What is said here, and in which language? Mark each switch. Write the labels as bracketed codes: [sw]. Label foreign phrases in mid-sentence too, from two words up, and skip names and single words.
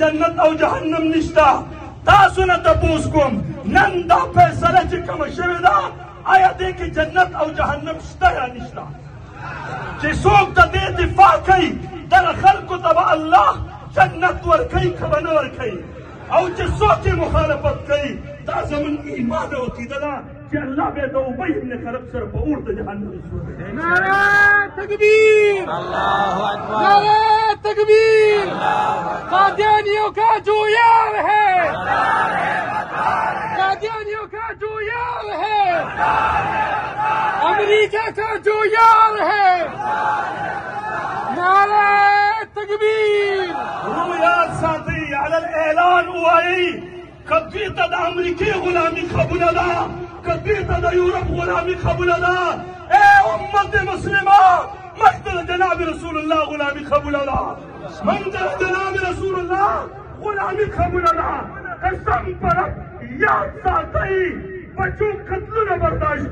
[ps] جنت او جهنم نشته تاسو نه تپوس کوم نن دا فیصله چې کومه شوې ده آیا دې کې جنت او جهنم شته یا نشته چې څوک د دې دفاع کوي دغه خلکو ته به الله جنت ورکوي که به نه ورکوي او چې څوک یې مخالفت کوي دا زموږ ایمان او عقیده ده چې الله به د ابی ابن خلف سره په اور د جهنم سوځوي. [ur] نعره تکبیر، [ar] الله اکبر، [ur] نعره تکبیر، قادیانیوں کا جو یار ہے، قادیانیوں کا جو یار ہے، امریکہ کا جو یار ہے، نعره تکبیر. [ps] یاد ساتئ علی الاعلان وایي که دوی ته د امریکې غلامي قبوله ده که دوی ته د یورپ غلامي قبوله ده ای امت مسلمه موږ ته د جناب رسول الله غلامي قبوله ده موږ ته د جناب رسول الله غلامي قبوله ده قسم په رب یاد ساتئ بچو قتلونه برداشت